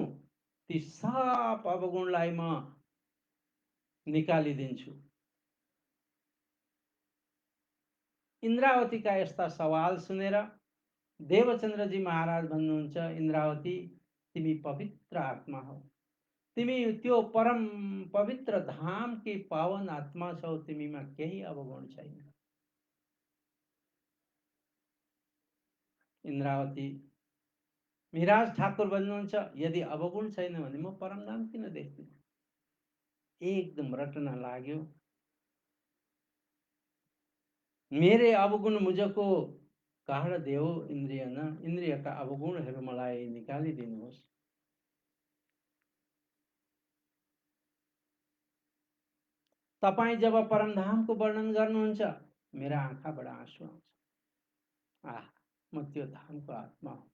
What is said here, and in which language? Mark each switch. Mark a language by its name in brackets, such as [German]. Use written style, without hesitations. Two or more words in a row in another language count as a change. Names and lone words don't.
[Nepali] ती सब अवगुणलाई म निकालिदिन्छु। इन्द्रावतीका यस्ता सवाल सुनेर देवचन्द्रजी महाराज भन्नुहुन्छ, इन्द्रावती तिमी पवित्र आत्मा हौ, तिमी त्यो परम पवित्र धाम की पावन आत्मा छौ, तिमीमा केही अवगुण छैन। इन्द्रावती मिराज ठाकुर भन्नुहुन्छ, यदि अवगुण छैन भने म परमधाम किन देख्दिनँ? एकदम रटना लाग्यो। [Hindi] मेरे अवगुण मुझको काढ देऊ [Nepali] इन्द्रिय न, इन्द्रियका अवगुणहरू मलाई निकालिदिनुहोस्। तपाईँ जब परमधामको वर्णन गर्नुहुन्छ, मेरा आँखाबाट आँसु आउँछ। आह, म त्यो धामको आत्मा हुँ।